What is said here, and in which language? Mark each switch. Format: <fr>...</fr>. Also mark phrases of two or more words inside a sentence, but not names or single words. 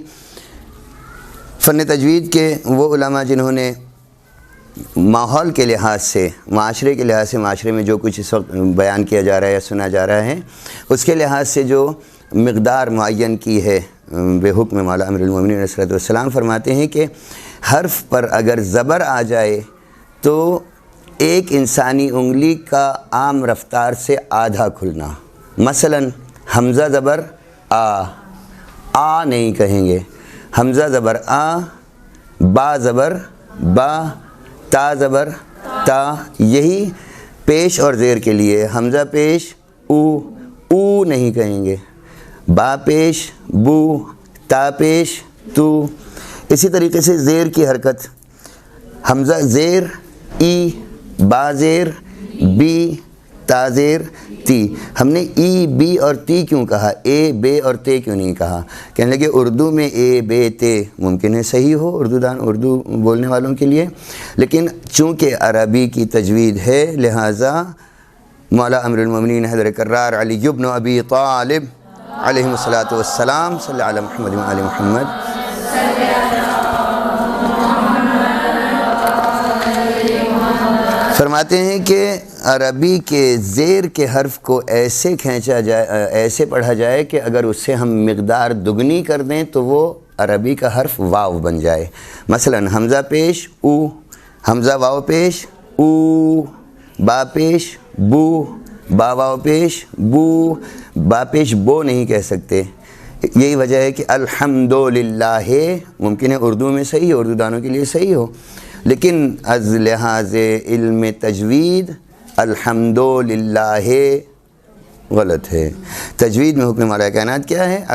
<ur>فن تجوید کے وہ علماء جنہوں نے ماحول کے لحاظ سے، معاشرے کے لحاظ سے، معاشرے میں جو کچھ اس وقت بیان کیا جا رہا ہے یا سنا جا رہا ہے، اس کے لحاظ سے جو مقدار معین کی ہے، بے حکم مولا امیر المومنین</ur> <ar>علیہ الصلوۃ والسلام</ar> <ur>فرماتے ہیں کہ حرف پر اگر زبر آ جائے تو ایک انسانی انگلی کا عام رفتار سے آدھا کھلنا۔ مثلا حمزہ زبر آ نہیں کہیں گے، حمزہ زبر آ، با زبر با، تا زبر تا، یہی پیش اور زیر کے لیے حمزہ پیش او نہیں کہیں گے، با پیش بو، تا پیش تو۔ اسی طریقے سے زیر کی حرکت، حمزہ زیر ای، با زیر بی، تا زیر تی۔ ہم نے ای، بی اور تی کیوں کہا، اے بے اور تے کیوں نہیں کہا؟ کہنے لگے اردو میں اے بے تے ممکن ہے صحیح ہو اردو بولنے والوں کے لیے، لیکن چونکہ عربی کی تجوید ہے لہٰذا مولا امیر المومنین حضرت کرار علی بن ابی طالب</ur> <ar>علیہ الصلاۃ والسلام صلی علی محمد و علی محمد</ar> <ur>فرماتے ہیں کہ عربی کے زیر کے حرف کو ایسے کھینچا جائے، ایسے پڑھا جائے کہ اگر اس سے ہم مقدار دگنی کر دیں تو وہ عربی کا حرف واو بن جائے۔ مثلا حمزہ پیش او، حمزہ واو پیش او، با پیش بو، با واو پیش بو، با پیش بو نہیں کہہ سکتے۔ یہی وجہ ہے کہ الحمدللہ ممکن ہے اردو میں صحیح ہو، اردو دانوں کے لیے صحیح ہو، لیکن از لحاظ علم تجوید الحمدللہ غلط ہے۔ تجوید میں حکم مولا کائنات کیا ہے؟</ur>